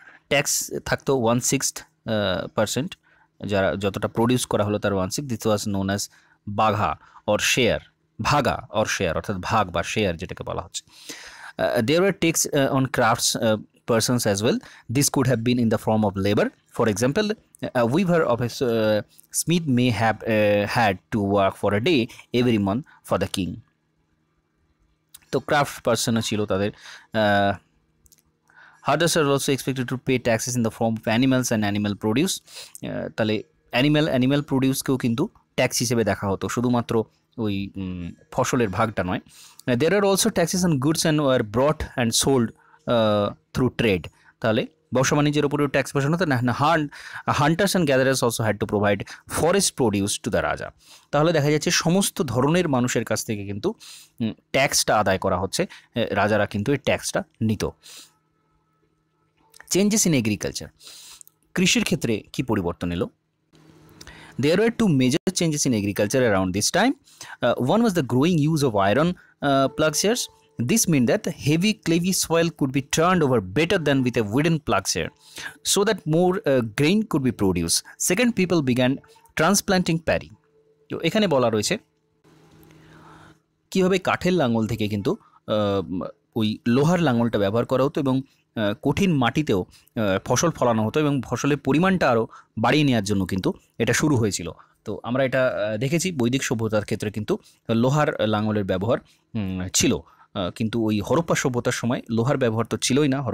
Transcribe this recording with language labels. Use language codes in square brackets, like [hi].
[bn] Tax থাকতো 1/6%, যারা যতটা প্রডিউস করা হলো তার 1/6। [en] this was known as bhaga or share, bhaga or share, [bn] অর্থাৎ ভাগ বা শেয়ার যেটাকে বলা হচ্ছে। [en] There were tax on crafts persons as well. This could have been in the form of labor. For example, a weaver of a smith may have had to work for a day every month for the king. [bn] তো craft পার্সনও ছিল তাদের। [en] Herders are also expected to pay taxes in the form of animals and animal produce. [bn] তাহলে animal প্রডিউসকেও কিন্তু tax হিসেবে দেখা হতো, শুধুমাত্র ওই ফসলের ভাগটা নয়। [en] There are also taxes on goods and were brought and sold through trade. [bn] তাহলে ব্যবসা বাণিজ্যের উপরেও ট্যাক্স বসানো হতো। [en] Hunters and gatherers also had to provide forest produce to the raja. [bn] তাহলে দেখা যাচ্ছে সমস্ত ধরনের মানুষের কাছ থেকে কিন্তু ট্যাক্সটা আদায় করা হচ্ছে, রাজারা কিন্তু এই ট্যাক্সটা নিত। [en] changes in agriculture, [bn] কৃষির ক্ষেত্রে কি পরিবর্তন এলো? [en] There were two major changes in agriculture around this time. One was the growing use of iron plowshares. This meant that heavy clayey soil could be turned over better than with a wooden plowshare, so that more grain could be produced. Second, people began transplanting paddy. [bn] তো এখানে বলা রয়েছে কীভাবে কাঠের লাঙল থেকে কিন্তু ওই লোহার লাঙলটা ব্যবহার করা হতো এবং কঠিন মাটিতেও ফসল ফলানো হতো এবং ফসলের পরিমাণটা আরও বাড়িয়ে নেওয়ার জন্য কিন্তু এটা শুরু হয়েছিল। তো আমরা এটা দেখেছি বৈদিক সভ্যতার ক্ষেত্রে কিন্তু লোহার লাঙলের ব্যবহার ছিল, কিন্তু ওই হরপ্পা সভ্যতার সময় লোহার ব্যবহার তো ছিলই না।